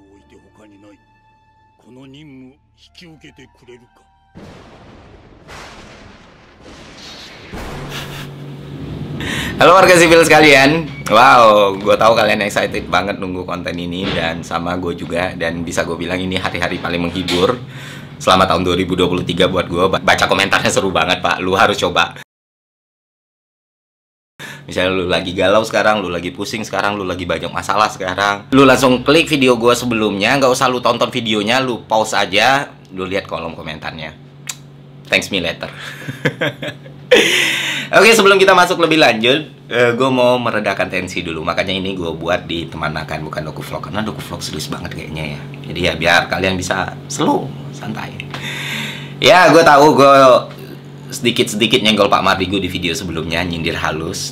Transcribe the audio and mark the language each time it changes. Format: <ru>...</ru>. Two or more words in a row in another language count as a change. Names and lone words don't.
<ja>て他にない。この任務引き受けてくれるか。</ja> <id>Halo warga sipil sekalian, wow, gue tahu kalian excited banget nunggu konten ini dan sama gue juga, dan bisa gue bilang ini hari-hari paling menghibur selama tahun 2023 buat gue. Baca komentarnya seru banget pak, lu harus coba. Misalnya lu lagi galau sekarang, lu lagi pusing sekarang, lu lagi banyak masalah sekarang, lu langsung klik video gue sebelumnya, nggak usah lu tonton videonya, lu pause aja, lu lihat kolom komentarnya.</id> <en>Thanks me later.</en> <id>Oke, sebelum kita masuk lebih lanjut, gue mau meredakan tensi dulu. Makanya ini gue buat di Teman Makan, bukan doku vlog, karena doku vlog serius banget kayaknya ya. Jadi ya biar kalian bisa slow, santai. Ya, gue tahu gue sedikit-sedikit nyenggol Pak Mardigu di video sebelumnya, nyindir halus.</id>